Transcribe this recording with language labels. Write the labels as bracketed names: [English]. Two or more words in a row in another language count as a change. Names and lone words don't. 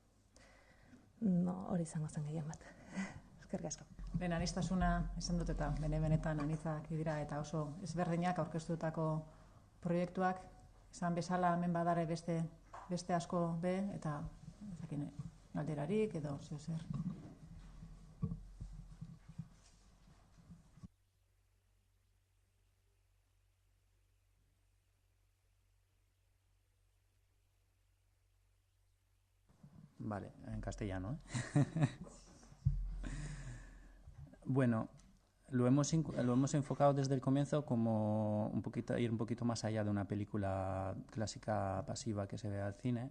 [Basque] Hori izango zen gehien bat. Eskerrik asko. Lehen anistasuna esan dut, eta benetan anitzak dira, eta oso ezberdinak aurkeztutako proiektuak, esan bezala hemen badare beste asko be, eta galderarik edo zer. [Spanish] Vale, en castellano. Bueno, lo hemos enfocado desde el comienzo como ir un poquito más allá de una película clásica pasiva que se ve al cine.